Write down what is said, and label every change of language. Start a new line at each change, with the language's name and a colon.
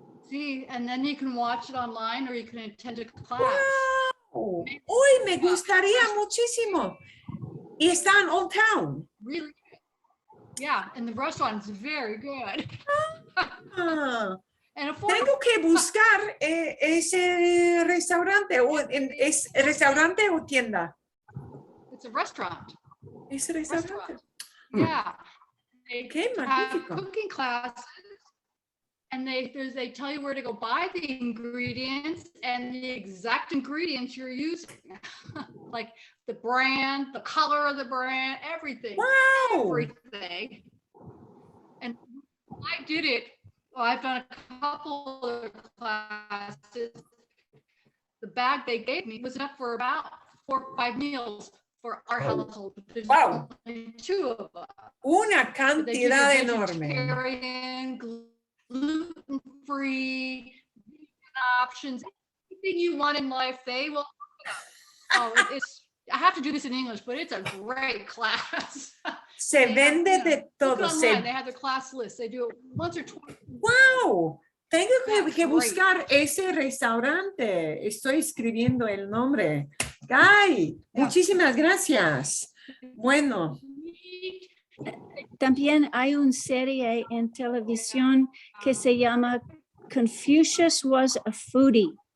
English: See, and then you can watch it online or you can attend a class. Wow.
Spanish: Uy, me gustaría muchísimo. Y está en Old Town.
English: Really? Yeah, and the restaurant's very good.
Spanish: Tengo que buscar ese restaurante. ¿Es restaurante o tienda?
English: It's a restaurant.
Spanish: Es restaurante.
English: Yeah.
Spanish: Qué magnífico.
English: Cooking classes, and they tell you where to go buy the ingredients and the exact ingredients you're using, like the brand, the color of the brand, everything. Wow. Everything. And I did it. I've done a couple of classes. The bag they gave me was enough for about 4 or 5 meals for our household. There's only 2 of us.
Spanish: Una cantidad enorme.
English: Vegetarian, gluten-free options, anything you want in life, they will. I have to do this in English, but it's a great class.
Spanish: Se vende de todo.
English: They have the class list. They do it once or twice. Wow.
Spanish: Tengo que buscar ese restaurante. Estoy escribiendo el nombre. Guy, muchísimas gracias. Bueno. También hay una serie en televisión que se llama Confucius Was a Foodie.